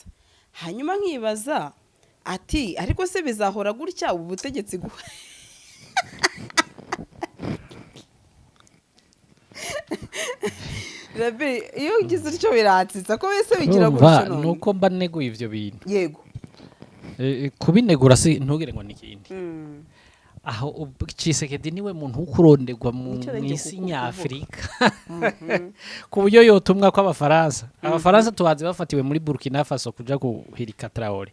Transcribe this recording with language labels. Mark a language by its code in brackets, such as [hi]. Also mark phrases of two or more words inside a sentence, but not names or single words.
[rn] Hanyuma nkibaza ati ariko se bizahora gutya ubu butegetsi Rabi, iyo ugize icyo biratsitsa ko wese bigira Urumva, gutyo none. nuko mba neguye ivyo bintu Yego. kubinegura si ntugire ngo nikindi Mm. aho Tshisekedi niwe muntu ukurondegwa mu Nicyo nagiye isi kukuvuga. nyafrika ku buryo yotumwa kw'abafaransa abafaransa tubazi bafatiwe muri Burkina Faso kuja guhirika Traoré